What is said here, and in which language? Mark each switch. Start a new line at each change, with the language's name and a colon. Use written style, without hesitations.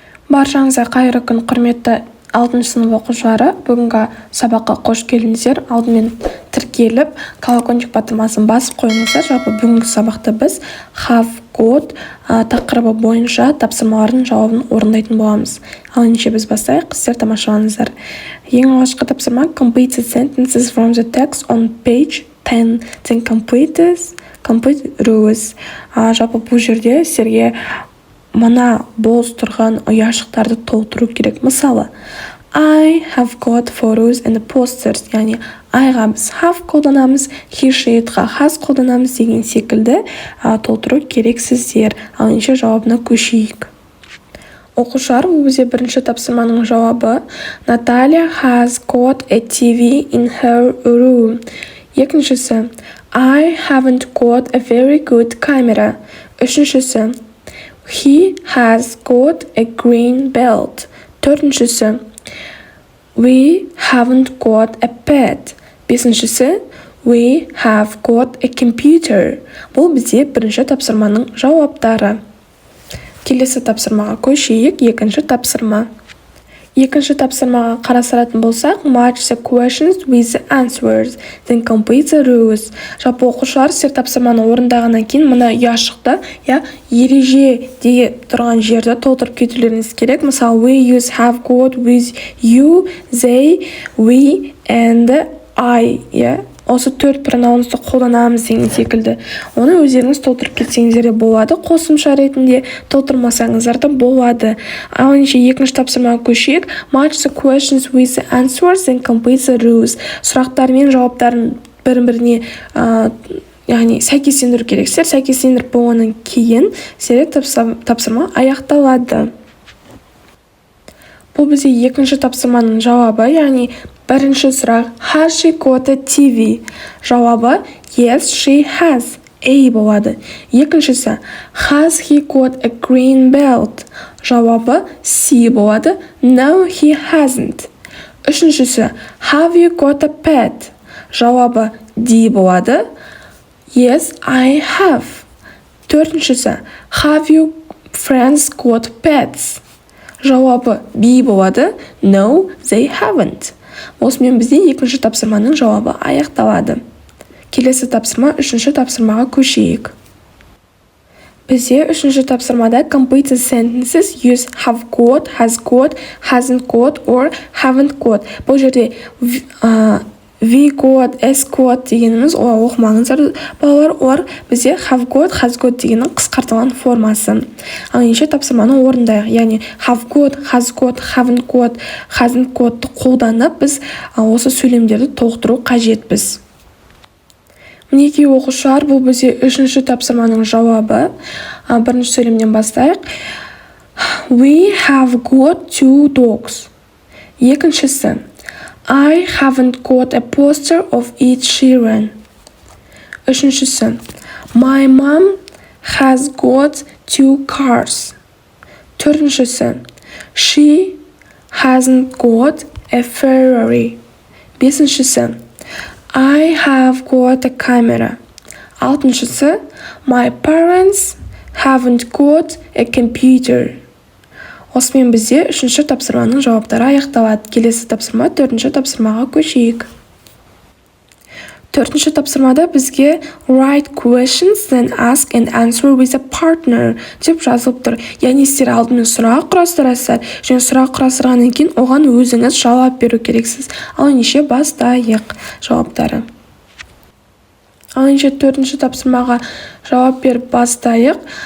Kazakh: Баршаңызға қайырлы күн, құрметті 6 сынып оқушылары. Бүгінгі сабаққа қош келдіңіздер. Алдымен тіркеліп, колокольчик батырмасын басып қойыңыздар. Жалпы бүгінгі сабақта біз have got тақырыбы бойынша тапсырмалардың жауабын орындайтын боламыз. Ал ендеше біз бастайық, сіздер тамашалаңыздар. Ең алғашқы тапсырма
English: complete sentences from the text on page 10. Then complete rows.
Kazakh: Жалпы бұл жерде сіздерге мына бос тұрған ұяшықтарды толтыру керек.
English: Мысалы, I have got photos and posters.
Kazakh: Яғни I'ға біз have қолданамыз, he, she'ға has қолданамыз деген секілді толтыру керек сіздер. Ал ендеше жауабына көшейік. Оқушылар, бұл бізде бірінші тапсырманың жауабы.
English: Natalia has got a TV in her room.
Kazakh: Екіншісі,
English: I haven't got a very good camera.
Kazakh: Үшіншісі,
English: he has got a green belt.
Kazakh: Төртіншісі,
English: we haven't got a pet.
Kazakh: Бесіншісі,
English: we have got a computer.
Kazakh: Бұл бізде бірінші тапсырманың жауаптары. Келесі тапсырмаға көшейік. Екінші тапсырма. Екінші тапсырмаға қарастыратын болсақ,
English: match the questions with the answers, then complete the rows.
Kazakh: Жалпы оқушылар сіздер тапсырманы орындағаннан кейін мына ұяшықта ереже деген тұрған жерді толтырып кетулеріңіз керек.
English: Мысалы, we use have got with you, they, we, and I.
Kazakh: Осы төрт пронаунсты қолданамыз деген секілді. Оны өздеріңіз толтырып кетсеңіздер де болады. Қосымша ретінде толтырмасаңыздар да болады. Ал ендеше екінші тапсырмаға көшейік.
English: Match the questions with the answers and complete the rows.
Kazakh: Сұрақтар мен жауаптарын бір-біріне яғни сәйкестендіру керексіздер. Сәйкестендіріп болғаннан кейін тапсырма аяқталады. Бұл бізде екінші тапсырманың жауабы, яғни бірінші сұрақ
English: has she got a TV?
Kazakh: Жауабы
English: yes, she has.
Kazakh: A болады. Екіншісі
English: has he got a green belt?
Kazakh: Жауабы C болады.
English: No, he hasn't.
Kazakh: Үшіншісі
English: have you got a pet?
Kazakh: Жауабы D болады.
English: Yes, I have.
Kazakh: Төртіншісі
English: have you friends got pets?
Kazakh: Жауабы B болады.
English: No, they haven't.
Kazakh: Осымен бізде екінші тапсырманың жауабы аяқталады. Келесі тапсырма, үшінші тапсырмаға көшейік. Бізде үшінші тапсырмада
English: complete sentences use have got, has got, hasn't got, or haven't got.
Kazakh: Бұл жерде we got, s got дегеніміз, оқымаңыздар балалар, олар бізде have got, has got дегеннің қысқартылған формасы. Ал ендеше тапсырманы орындайық. Яғни have got, has got, haven't got, hasn't got қолданып біз осы сөйлемдерді толықтыру қажетпіз. Мінекей оқушылар, бұл бізде үшінші тапсырманың жауабы. Бірінші сөйлемден бастайық.
English: We have got 2 dogs.
Kazakh: Екіншісі,
English: I haven't got a poster of Ed Sheeran.
Kazakh: Үшіншісі,
English: my mom has got 2 cars.
Kazakh: Төртіншісі,
English: she hasn't got a Ferrari.
Kazakh: Бесіншісі,
English: I have got a camera.
Kazakh: Алтыншысы,
English: my parents haven't got a computer.
Kazakh: Осымен бізде үшінші тапсырманың жауаптары аяқталады. Келесі тапсырма, төртінші тапсырмаға көшейік. Төртінші тапсырмада бізге
English: write questions, then ask and answer with a partner
Kazakh: деп жазылып тұр. Яғни сіздер алдымен сұрақ құрастырасыздар, және сұрақ құрастырғаннан кейін оған өзіңіз жауап беру керексіз. Ал ендеше бастайық жауаптары. Ал ендеше төртінші тапсырмаға жауап беріп бастайық.